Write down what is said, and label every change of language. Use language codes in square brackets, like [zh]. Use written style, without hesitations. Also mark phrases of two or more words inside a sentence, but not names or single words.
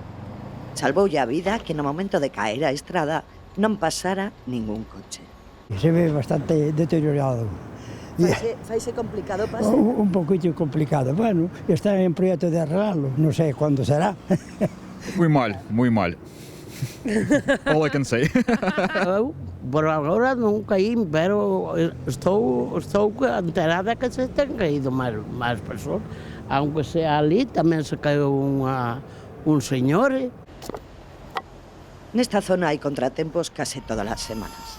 [gl] Salvoulle a vida que no momento de caer á estrada non pasara ningún coche. [es] Se ve bastante deteriorado. [gl] Faise complicado pasar? [es] Un poquito complicado. Bueno, está en proyecto de arreglarlo, [gl] non sei cuándo será. [es] Muy mal, muy mal. [en] All I can say. [gl] Eu, por agora, non caí, pero estou enterada que se ten caído máis persoas. [es] Aunque sea [gl] ali, tamén se caiu un señor. Nesta zona hai contratempos case todas as semanas.